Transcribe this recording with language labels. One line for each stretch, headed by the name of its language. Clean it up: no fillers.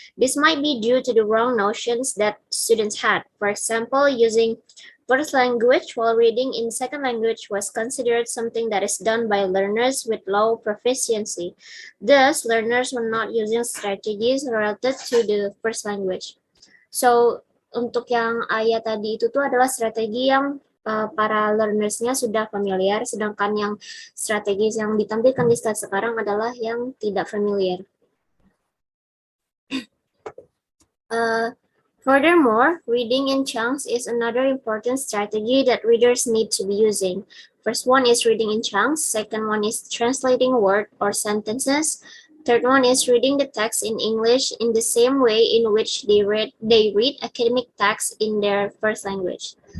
English: This might be due to the wrong notions that students had. For example, using first language while reading in second language was considered something that is done by learners with low proficiency. Thus, learners were not using strategies related to the first language.
Indonesian: So, untuk yang ayat tadi itu tuh adalah strategi yang para learners-nya sudah familiar, sedangkan yang strategi yang ditampilkan di slide sekarang adalah yang tidak familiar.
English: Furthermore, reading in chunks is another important strategy that readers need to be using. First one is reading in chunks, second one is translating words or sentences, third one is reading the text in English in the same way in which they read academic texts in their first language.